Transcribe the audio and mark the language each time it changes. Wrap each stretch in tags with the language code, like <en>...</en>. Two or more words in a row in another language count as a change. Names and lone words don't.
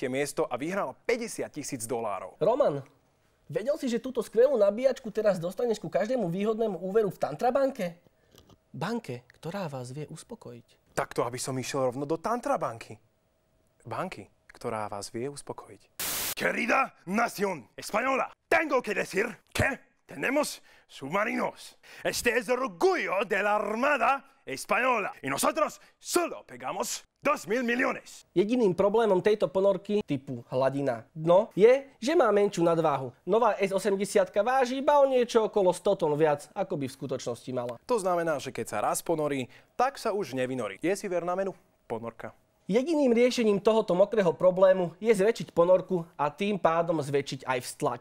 <sk>miesto a vyhrala $50,000. Roman, vedel si, že túto skvelú nabíjačku teraz dostaneš ku každému výhodnému úveru v Tantrabanke? Banke, ktorá vás vie uspokojiť. Takto, aby som išiel rovno do Tantrabanky. Banky, ktorá vás vie uspokojiť.</sk> <es>Querida nación española, tengo que decir que tenemos submarinos. Este es el orgullo de la Armada Española. Y nosotros solo pegamos 2.000 millones.</es> <sk>Jediným problémom tejto ponorky typu hladina dno je, že má menšiu nadváhu. Nová S80 váži iba o niečo okolo 100 tón viac, ako by v skutočnosti mala. To znamená, že keď sa raz ponorí, tak sa už nevynorí. Je si verná menu? Ponorka. Jediným riešením tohoto mokrého problému je zväčšiť ponorku a tým pádom zväčšiť aj vztlak.</sk>